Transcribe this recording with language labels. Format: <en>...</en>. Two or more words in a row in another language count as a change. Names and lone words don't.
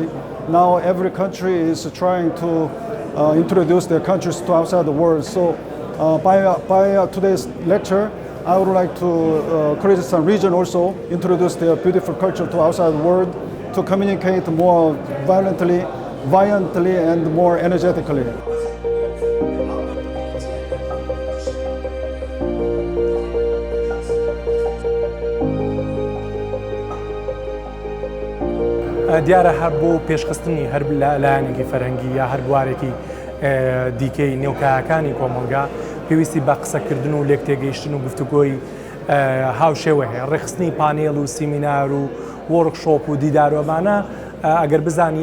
<en>Now every country is trying to introduce their countries to outside the world. So by today's lecture, I would like to Kurdistan Region also introduce their beautiful culture to outside the world to communicate more violently and more energetically.</en> <ckb>دیارە هەر بۆ پێشخستنی هەر لایەنێکی فەرهەنگی یا هەر بوارێکی دیکەی نێوکایەکانی کۆمەلگا پێویستی بە قسەکردن و لێک تێگەیشتن و گفتوگۆی هاوشێوە هەیە ڕێخستنی پانێڵ و سیمینار و وەرکشۆپ و دیدارۆمانە ئەگەر بزانی</ckb>